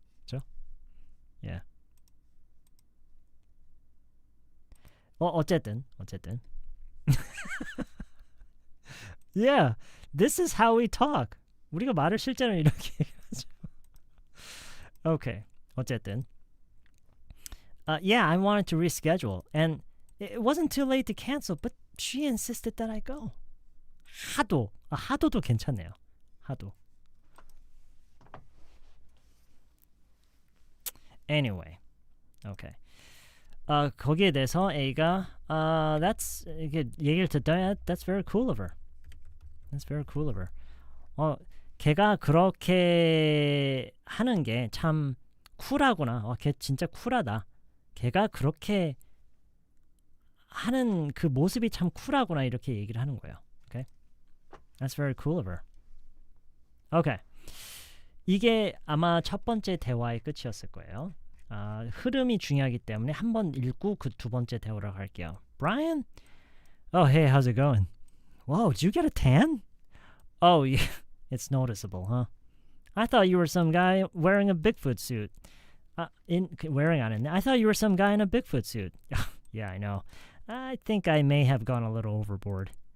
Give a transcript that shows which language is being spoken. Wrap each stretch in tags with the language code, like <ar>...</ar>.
<ko>그죠? 예. 어쨌든.</ko> <en>Yeah, this is how we talk.</en> <ko>우리가 말을 실제로 이렇게 얘기하죠. Okay, 어쨌든.</ko> <en>Yeah, I wanted to reschedule, and it wasn't too late to cancel, but she insisted that I go.</en> <ko>하도도 괜찮네요. 하도.</ko> <en>Anyway, okay.</en> <ko>거기에 대해서 A가 that's 이게 얘기를 듣다</ko> <en>that's very cool of her. That's very cool of her.</en> <ko>걔가 그렇게 하는 게 참 쿨하구나. 걔 진짜 쿨하다. 걔가 그렇게 하는 그 모습이 참 쿨하구나 이렇게 얘기를 하는 거예요.</ko> <en>Okay? That's very cool of her. Okay.</en> <ko>이게 아마 첫 번째 대화의 끝이었을 거예요. 흐름이 중요하기 때문에 한 번 읽고 그 두 번째 대화로 갈게요.</ko> <en>Brian? Oh, hey, how's it going? Whoa, did you get a tan? Oh, yeah, it's noticeable, huh? I thought you were some guy wearing a Bigfoot suit. Wearing on it. I thought you were some guy in a Bigfoot suit. Yeah, I know. I think I may have gone a little overboard.</en>